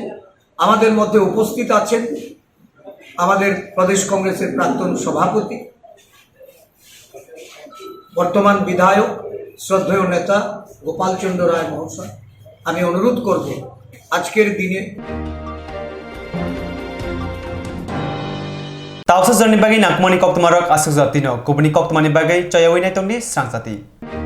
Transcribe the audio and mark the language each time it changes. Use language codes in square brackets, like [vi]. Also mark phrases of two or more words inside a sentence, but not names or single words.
[bn] আমাদের মধ্যে উপস্থিত আছেন আমাদের প্রদেশ কংগ্রেসের প্রাক্তন সভাপতি, বর্তমান বিধায়ক, শ্রদ্ধেয় নেতা গোপালচন্দ্র রায় মহাশয়। আমি অনুরোধ করব আজকের দিনে [trp] Tausa jarni bagai nakmani Koktwma rok asuk jatino kubni Koktwmani bagai chayawai nai tongni Swrangchati.